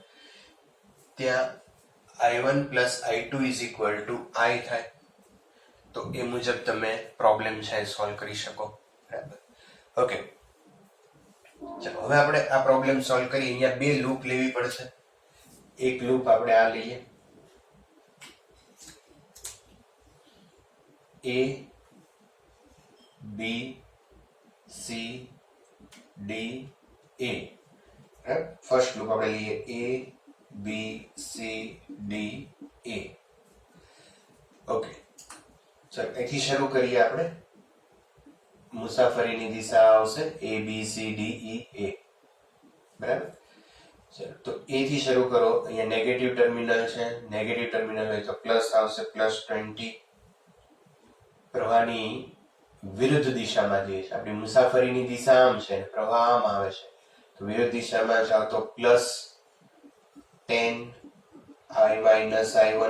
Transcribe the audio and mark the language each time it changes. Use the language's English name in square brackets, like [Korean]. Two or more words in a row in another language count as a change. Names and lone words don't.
[Gujarati] ત્યાં [English] i1 plus i2 is equal to i [Gujarati] થાય, તો એ મુજબ તમે પ્રોબ્લેમ છે સોલ્વ કરી શકો. બરાબર? ઓકે, ચાલો હવે આપણે આ [English] problem solve [Gujarati] કરી. અહીંયા બે લૂપ લેવી પડશે. એક લૂપ આપણે આ લઈએ, a b c d a. ફર્સ્ટ લૂપ આપણે લઈએ a b c d a. ઓકે, ચાલો અહીંથી શરૂ કરીએ આપણે. મુસાફરીની દિશા આવશે a b c d e a. બરાબર? ચલો તો a થી શરૂ કરો. અહીંયા [English] negative terminal [Gujarati] છે, [English] negative terminal [Gujarati] હોય તો પ્લસ આવશે, +20. પ્રવાહની વિરુદ્ધ દિશામાં જઈએ છે. આપણી મુસાફરીની દિશા આમ છે, પ્રવાહ આમ આવે છે, તો વિરુદ્ધ દિશામાં જાઓ તો +10 i - i1.